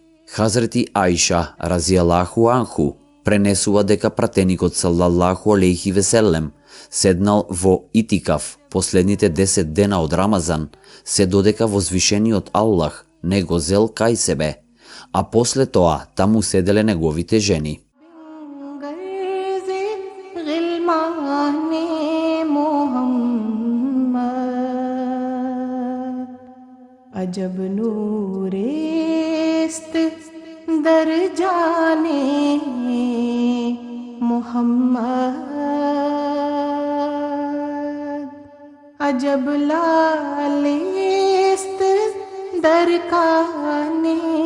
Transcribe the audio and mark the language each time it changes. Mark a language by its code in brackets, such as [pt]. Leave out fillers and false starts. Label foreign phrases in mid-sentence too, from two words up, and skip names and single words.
[mk] Хазрети Ајша [ar] رضي الله عنه [mk] пренесува дека пратеникот [ar] صلى الله عليه وسلم [mk] седнал во итикаф последните 10 дена од Рамазан се додека возвишениот Аллах не го зел кај себе, а после тоа таму седеле неговите жени. [fa] غرض غلمان محمد عجب نوریست در جان محمد عجب لالیست در کان